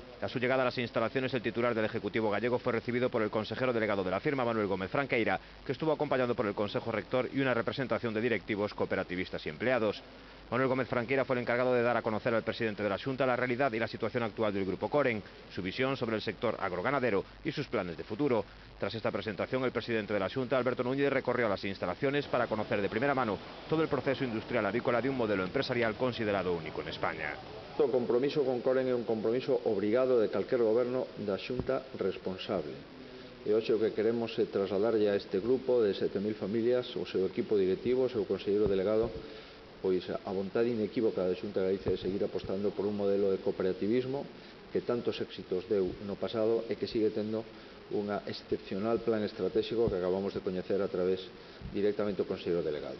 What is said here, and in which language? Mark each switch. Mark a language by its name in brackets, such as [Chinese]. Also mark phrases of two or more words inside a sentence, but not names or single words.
[Spanish] A su llegada a las instalaciones, el titular del Ejecutivo gallego fue recibido por el consejero delegado de la firma, Manuel Gómez Franqueira, que estuvo acompañado por el Consejo Rector y una representación de directivos, cooperativistas y empleados. Manuel Gómez Franqueira fue el encargado de dar a conocer al presidente de la Xunta la realidad y la situación actual del Grupo Coren, su visión sobre el sector agroganadero y sus planes de futuro. Tras esta presentación, el presidente de la Xunta, Alberto Núñez, recorrió las instalaciones para conocer de primera mano todo el proceso industrial avícola de un modelo empresarial considerado único en España. [Galician] O compromiso con Coren é un compromiso obrigado de calquer goberno da Xunta responsable. E hoxe o que queremos é trasladarlle a este grupo de 7.000 familias, o seu equipo directivo, o seu conselleiro delegado, pois a vontade inequívoca da Xunta de Galicia de seguir apostando por un modelo de cooperativismo que tantos éxitos deu no pasado e que sigue tendo unha excepcional plan estratégico que acabamos de coñecer a través directamente do conselleiro delegado.